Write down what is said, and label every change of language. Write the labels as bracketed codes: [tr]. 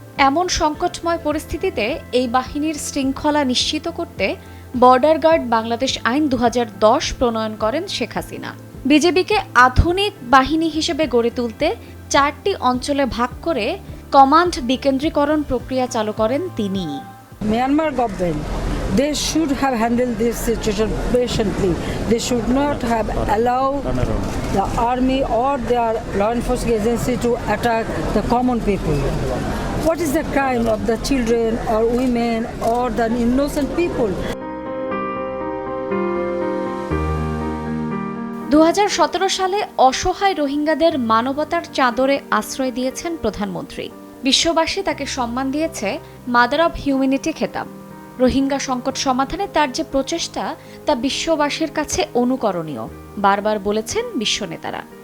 [bn] এমন সংকটময় পরিস্থিতিতে এই বাহিনীর শৃঙ্খলা নিশ্চিত করতে বর্ডার গার্ড বাংলাদেশ আইন ২০১০ প্রণয়ন করেন শেখ হাসিনা। বিজেপিকে আধুনিক বাহিনী হিসেবে গড়ে তুলতে ৪টি অঞ্চলে ভাগ করে কমান্ড বিকেন্দ্রীকরণ প্রক্রিয়া চালু করেন তিনি। [en] Myanmar government, they should have handled this situation patiently. They should not have allowed the army or their law enforcement agency to attack the common people. What is the crime of the children or women or the innocent people? [bn] ২০১৭ সালে অসহায় রোহিঙ্গাদের মানবতার চাদরে আশ্রয় দিয়েছেন প্রধানমন্ত্রী। বিশ্ববাসী তাকে সম্মান দিয়েছে মাদার অব হিউম্যানিটি খেতাব। রোহিঙ্গা সংকট সমাধানে তার যে প্রচেষ্টা তা বিশ্ববাসীর কাছে অনুকরণীয়, বারবার বলেছেন বিশ্ব নেতারা।